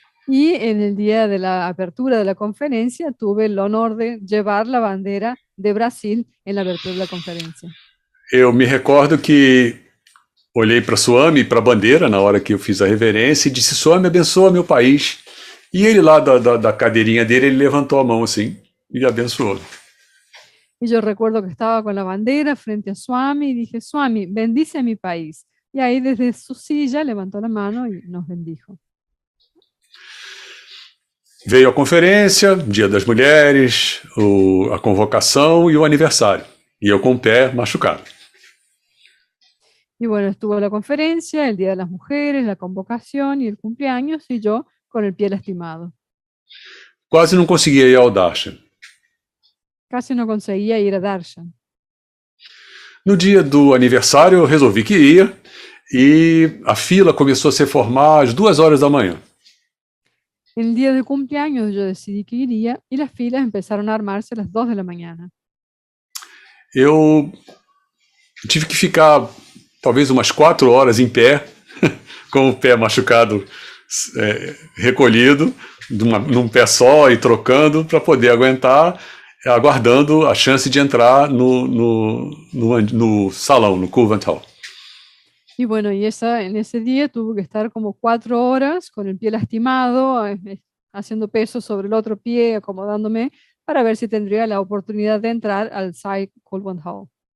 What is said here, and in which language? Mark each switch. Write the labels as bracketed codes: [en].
[es] Y en el día de la apertura de la conferencia tuve el honor de llevar la bandera de Brasil en la abertura de la conferencia. [pt] Eu me recordo que olhei para Swami, para a bandeira, na hora que eu fiz a reverência, e disse: Swami, abençoa meu país. E ele lá da cadeirinha dele, ele levantou a mão assim e abençoou. [es] Y yo recuerdo que estaba con la bandera frente a Swami y dije: Swami, bendice a mi país. Y ahí desde su silla levantó la mano y nos bendijo. [pt] Veio a conferência, Dia das Mulheres, a convocação e o aniversário. E eu com o pé machucado. [es] Y bueno, estuvo la conferencia, el Día de las Mujeres, la convocación y el cumpleaños, y yo con el pie lastimado. [pt] Quase não conseguia ir ao Darshan. [es] Casi no conseguía ir a Darshan. [pt] No dia do aniversário, eu resolvi que ia, e a fila começou a se formar às 2 horas da manhã. [es] El día del cumpleaños yo decidí que iría y las filas empezaron a armarse a las 2 de la mañana. [pt] Eu tive que ficar talvez umas 4 horas em pé, com o pé machucado recolhido, num pé só e trocando, para poder aguentar, aguardando a chance de entrar no salão, no Covent Hall. [es] Y bueno, en ese día tuve que estar como 4 horas con el pie lastimado, haciendo peso sobre el otro pie, acomodándome, para ver si tendría la oportunidad de entrar al Cy Covent Hall.